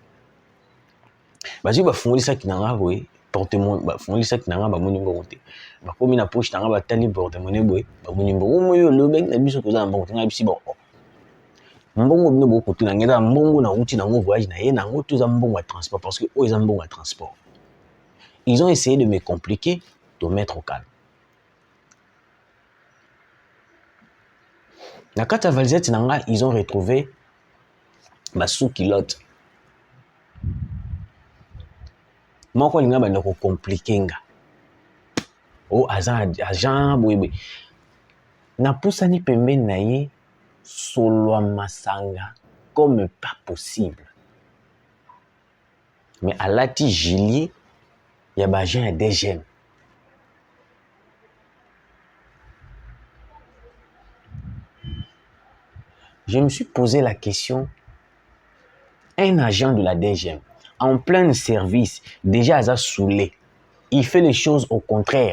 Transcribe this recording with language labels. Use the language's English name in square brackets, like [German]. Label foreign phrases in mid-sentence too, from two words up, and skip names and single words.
[Lingala] bazwi bafungoli saki nanga boye porte-monnaie bafungoli saki nanga bamoni mbongo te bakomi na poche nanga batali porte-monnaie boye bamoni mbongo moyo lobeki na biso koza na mbongo te nga bisi bon mbongo bino bokotuna ngeza mbongo na uti nango voyage na ye nango toza mbongo ya transport [French] parce que eux ils ont [Lingala] mbongo ya transport. [French] Ils ont essayé de me compliquer, de me mettre au calme. [Lingala] Na kata valisette nanga [French] ils ont retrouvé ma sous-culotte. [Lingala] Moko linga banda ko compliquer nga. Oh agent boyebe. Na pusani pembeni na ye solwa masanga [French] comme pas possible. [Lingala] Mais alati gilet ya ba agent ya DGM. [French] Je me suis posé la question, un agent de la DGM en plein service, déjà à saoulé, il fait les choses au contraire.